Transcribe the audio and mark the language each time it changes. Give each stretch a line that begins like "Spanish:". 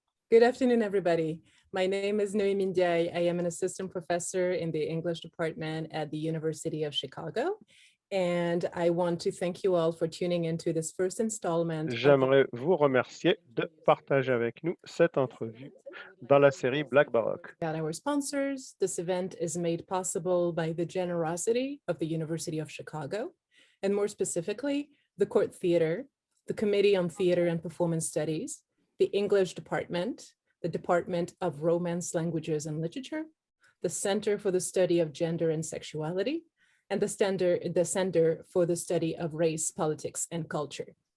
English: Good afternoon, everybody. My name is Noémie Ndiaye. I am an assistant professor in the English department at the University of Chicago. And I want to thank you all for tuning into this first installment.
French: J'aimerais vous remercier de partager avec nous cette entrevue dans la série Black Baroque.
English: About our sponsors. This event is made possible by the generosity of the University of Chicago, and more specifically, the Court Theater, the Committee on Theater and Performance Studies, the English Department, the Department of Romance, Languages and Literature, the Center for the Study of Gender and Sexuality, and the Center for the Study of Race, Politics, and Culture.